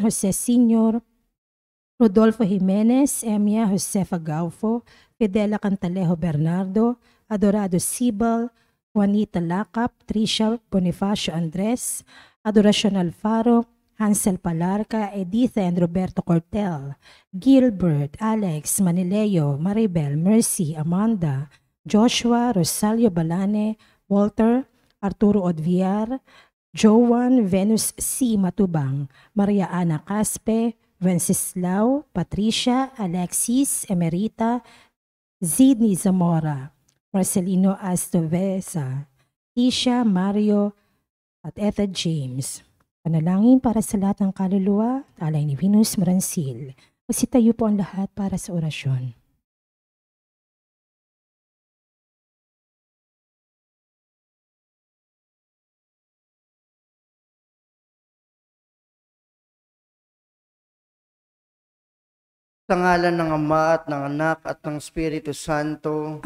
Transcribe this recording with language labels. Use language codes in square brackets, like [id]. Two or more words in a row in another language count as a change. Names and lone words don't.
[tl] Jose Sr., Rodolfo Jimenez, Emia Josefa Gaufo, Fidela Cantalejo Bernardo, Adorado Sibal, Juanita Lacap, Tricia Bonifacio Andres, Adoracion Alfaro, Hansel Palarca, Editha and Roberto Cortel, Gilbert, Alex, Manileo, Maribel, Mercy, Amanda, Joshua, Rosalio Balane, Walter, Arturo Odviar, Joan Venus C. Matubang, Maria Ana Caspe, Wenceslao, Patricia, Alexis, Emerita, Zidni Zamora, Marcelino Astovesa, Tisha, Mario, at Etha James. Panalangin para sa lahat ng kaluluwa, alay ni Venus Maransil. Magsitayo po ang lahat para sa orasyon. Sa ngalan ng Ama at ng Anak at ng Espiritu Santo.